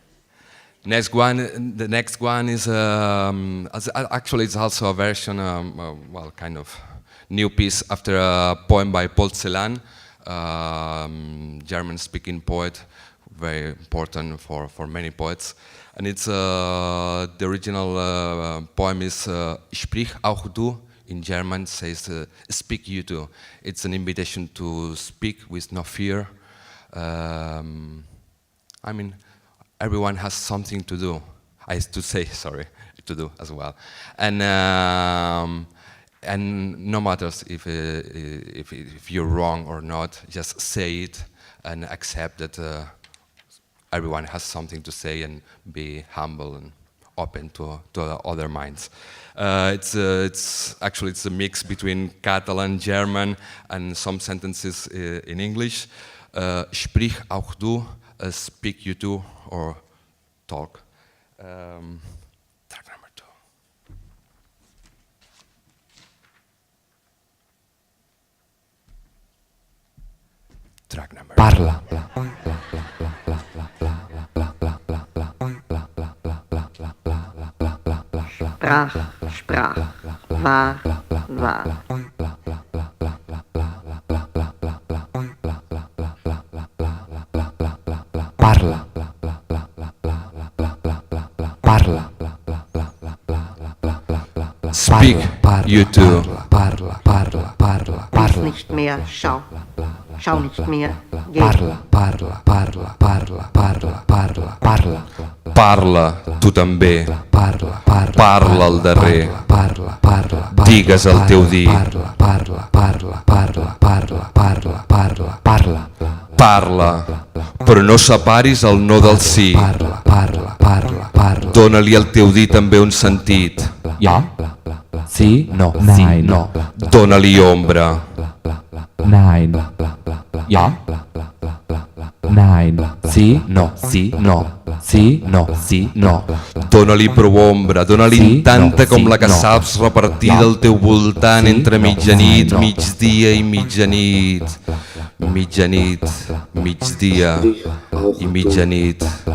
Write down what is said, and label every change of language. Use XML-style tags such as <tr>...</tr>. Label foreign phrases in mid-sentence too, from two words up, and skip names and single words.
<en>The next one is actually it's also a version, well, kind of new piece after a poem by Paul Celan, German-speaking poet, very important for many poets. And it's the original poem is</en> <de>"Sprich auch du."</de> <en>In German says "Speak you too." It's an invitation to speak with no fear. I mean, everyone has something to do. To do as well, and no matters if you're wrong or not, just say it and accept that everyone has something to say, and be humble and open to other minds. It's a mix between Catalan, German, and some sentences in English.</en> <de>Sprich auch du,</de> <en>speak you too, or talk. Track number 2. Track number</en> <ca>Parla.</ca> <de>Sprach, war.</de> <ca>Parla.</ca> <en>Speak, you too.</en> <ca>Parla.</ca> <de>Lies nicht mehr, schau nicht mehr, geh.</de> <ca>Parla, tu també. Parla al darrer. Digues el teu dir. Parla, però no separis el no del sí. Dóna-li al teu dir també un sentit. Ja? Sí? No. Nein. No. Dóna-li ombra.</ca> <de>Nein. Ja? Nein.</de> <ca>Sí? No. Sí? No. Sí? No. Sí? No. Dóna-li prou ombra, dóna-li Sí, tanta no, com sí, la que no. saps repartir</ca> <de>Ja.</de> <ca>del teu voltant Sí, entre no, mitjanit, no. migdia i mitjanit. Mitjanit, migdia i mitjanit.</ca>